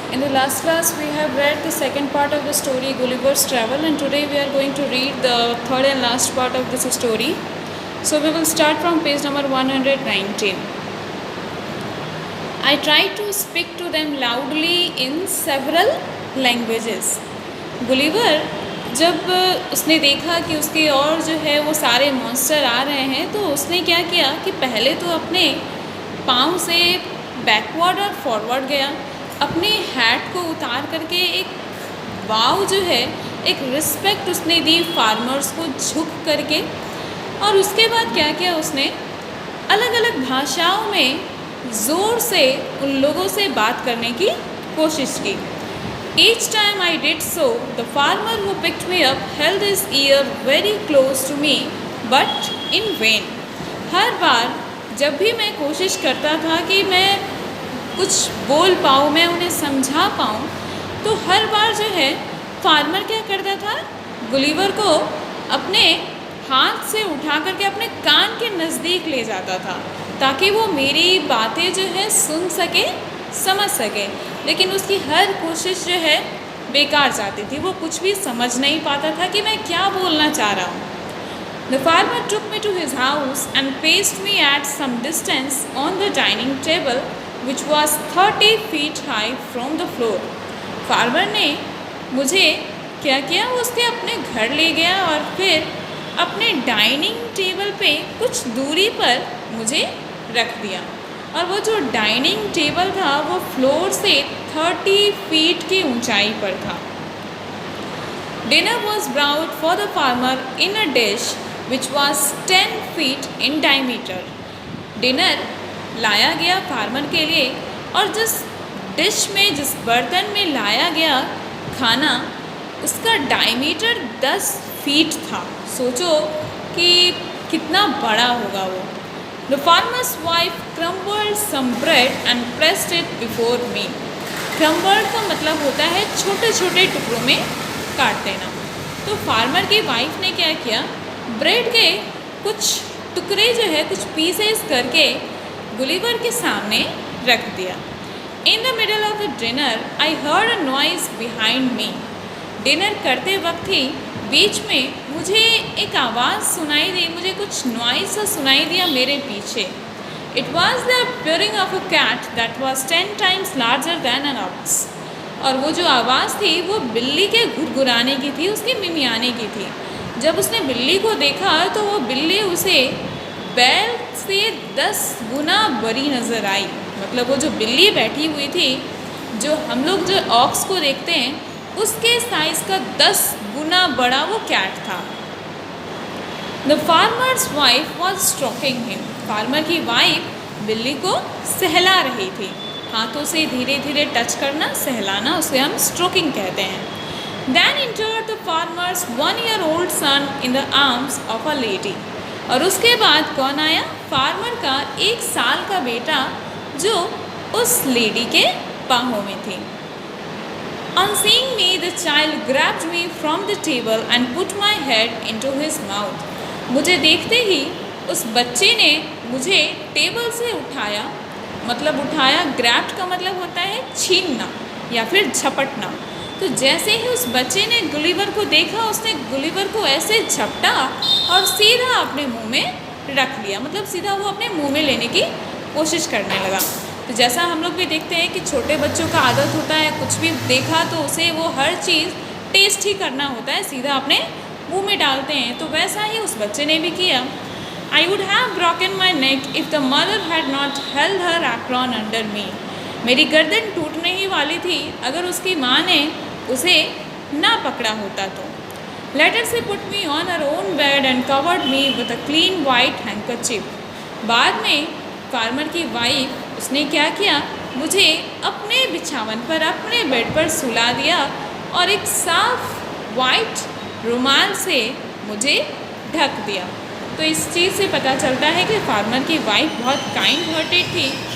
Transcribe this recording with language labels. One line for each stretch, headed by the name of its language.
English: In the last class, we have read the second part of the story Gulliver's Travel, and today we are going to read the third and last part of this story. So, we will start from page number 119. I tried to speak to them loudly in several languages.
Hindi: Gulliver जब उसने देखा कि उसके और जो है वो सारे मॉन्स्टर आ रहे हैं, तो उसने क्या किया कि पहले तो अपने पाँव से बैकवर्ड और फॉरवर्ड गया, अपने हैट को उतार करके एक वाव जो है एक रिस्पेक्ट उसने दी फार्मर्स को झुक करके। और उसके बाद क्या किया उसने अलग अलग भाषाओं में ज़ोर से उन लोगों से बात करने की कोशिश की।
English: Each time I did so, the farmer who picked me up held his ear very close to me, but in vain.
Hindi: हर बार जब भी मैं कोशिश करता था कि मैं कुछ बोल पाऊँ, मैं उन्हें समझा पाऊँ, तो हर बार जो है फार्मर क्या करता था, गुलिवर को अपने हाथ से उठा करके अपने कान के नज़दीक ले जाता था ताकि वो मेरी बातें जो है सुन सके, समझ सके। लेकिन उसकी हर कोशिश जो है बेकार जाती थी, वो कुछ भी समझ नहीं पाता था कि मैं क्या बोलना चाह रहा हूँ।
English: The farmer took me to his house and placed me at some distance on the dining table, which was 30 feet high from the floor.
Hindi: Farmer ने मुझे क्या किया, उसके अपने घर ले गया और फिर अपने डाइनिंग टेबल पे कुछ दूरी पर मुझे रख दिया। और वो जो डाइनिंग टेबल था वो फ्लोर से 30 फीट की ऊंचाई पर था।
English: Dinner was brought for the farmer in a dish which was 10 feet in diameter.
Hindi: Dinner लाया गया फार्मर के लिए और जिस डिश में, जिस बर्तन में लाया गया खाना, उसका डायमीटर 10 फीट था। सोचो कि कितना बड़ा होगा वो।
English: The farmer's wife crumbled some bread and pressed it before me.
Hindi: Crumbled का मतलब होता है छोटे छोटे टुकड़ों में काट देना। तो फार्मर की वाइफ ने क्या किया, ब्रेड के कुछ टुकड़े जो है कुछ पीसेस करके गुलिवर के सामने रख दिया।
English: In the middle of the dinner, I heard a noise behind me.
Hindi: Dinner करते वक्त ही बीच में मुझे एक आवाज़ सुनाई दी, मुझे कुछ नॉइज़ सा सुनाई दिया मेरे पीछे।
English: It was the purring of a cat that was 10 times larger than an ox.
Hindi: और वो जो आवाज़ थी वो बिल्ली के घुरघुराने की थी, उसके मिमियाने की थी। जब उसने बिल्ली को देखा तो वो बिल्ली उसे बैल से 10 गुना बड़ी नज़र आई। मतलब वो जो बिल्ली बैठी हुई थी, जो हम लोग जो ऑक्स को देखते हैं उसके साइज़ का 10 गुना बड़ा वो कैट था।
English: The farmer's wife was stroking him.
Hindi: Farmer की वाइफ बिल्ली को सहला रही थी। हाथों से धीरे धीरे टच करना, सहलाना, उसे हम स्ट्रोकिंग कहते हैं।
English: Then entered the farmer's 1-year-old son in the arms of a lady.
Hindi: और उसके बाद कौन आया, फार्मर का 1 साल का बेटा जो उस लेडी के बाहों में थी।
English: On seeing me, the child grabbed me from the table and put my head into his mouth.
Hindi: मुझे देखते ही उस बच्चे ने मुझे टेबल से उठाया, मतलब उठाया, ग्रैब्ड का मतलब होता है छीनना या फिर झपटना। तो जैसे ही उस बच्चे ने गुलिवर को देखा, उसने गुलिवर को ऐसे झपटा और सीधा अपने मुंह में रख लिया, मतलब सीधा वो अपने मुंह में लेने की कोशिश करने लगा। तो जैसा हम लोग भी देखते हैं कि छोटे बच्चों का आदत होता है, कुछ भी देखा तो उसे वो हर चीज़ टेस्ट ही करना होता है, सीधा अपने मुंह में डालते हैं। तो वैसा ही उस बच्चे ने भी किया।
English: I would have broken my neck if the mother had not held her apron under me.
Hindi: मेरी गर्दन टूटने ही वाली थी अगर उसकी माँ ने उसे ना पकड़ा होता तो।
English: Later she put me on her own bed and covered me with a clean white handkerchief.
Hindi: बाद में फार्मर की वाइफ उसने क्या किया, मुझे अपने बिछावन पर, अपने बेड पर सुला दिया और एक साफ वाइट रुमाल से मुझे ढक दिया। तो इस चीज़ से पता चलता है कि फार्मर की वाइफ बहुत काइंड हार्टेड थी।